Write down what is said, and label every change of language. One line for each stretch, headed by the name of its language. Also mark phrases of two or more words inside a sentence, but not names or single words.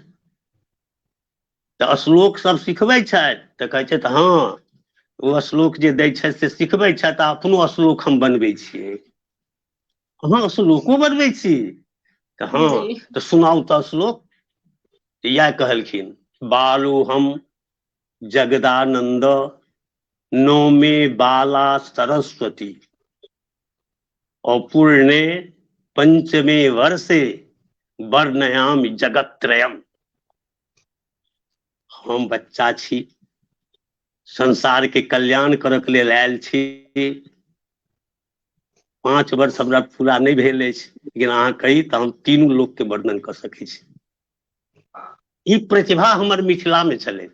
Maithili: तऽ श्लोक सब सिखबै छथि? तऽ कहै छथि हाँ, ओ श्लोक जे दै छथि से सिखबै छथि, आ अपनो श्लोक हम बनबै छियै। अहाँ श्लोको बनबै छी? तऽ हाँ, जी तऽ सुनाउ तऽ श्लोक। तऽ इएह कहलखिन,
Sanskrit: बालो हम जगदानंद नौमे बाला सरस्वती, अपूर्णे पंचमे वर्षे वर्णयामि जगत्रयम्।
Maithili: हम बच्चा छी, संसार के कल्याण करऽ के लेल आयल छी। 5 वर्ष हमरा पूरा नहि भेल अछि, लेकिन अहाँ कही तऽ हम 3 लोक के वर्णन कऽ सकैत छी। ई प्रतिभा हमर मिथिला में छलै।